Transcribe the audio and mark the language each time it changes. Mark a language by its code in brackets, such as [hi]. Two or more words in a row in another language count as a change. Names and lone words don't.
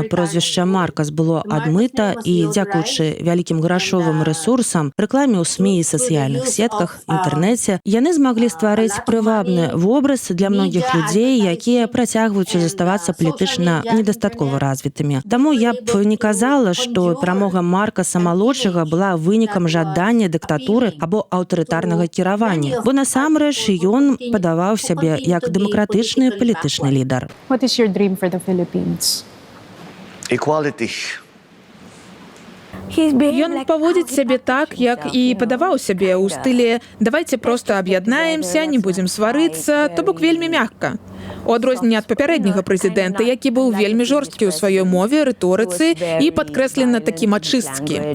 [be] Прозвішча Маркас было адмыта і, дзякуючы вялікім грашовым рэсурсам, рэкламе ў СМІ і сацыяльных сетках, інтэрнэце, яны змаглі стварыць прывабны вобраз для многіх людзей, якія працягваюць заставацца палітычна недастаткова развітымі. Таму я б не казала, што перамога Маркаса малодшага была вынікам жадання дыктатуры або аўтарытарнага кіравання, бо насамрэч ён падаваў сябе як дэмакратычны дэмакратычны палітычны лідар. [en] What is your dream for the Philippines? Equality. [be] Ён паводзіць сябе так, як і падаваў сябе ў стылі «давайте проста аб'яднаемся, не будзем сварыцца», то бок вельмі мякка. У адрозненне ад папярэдняга прэзідэнта, які быў вельмі жорсткі ў сваёй мове, рыторыцы і падкрэслена такі мачысткі.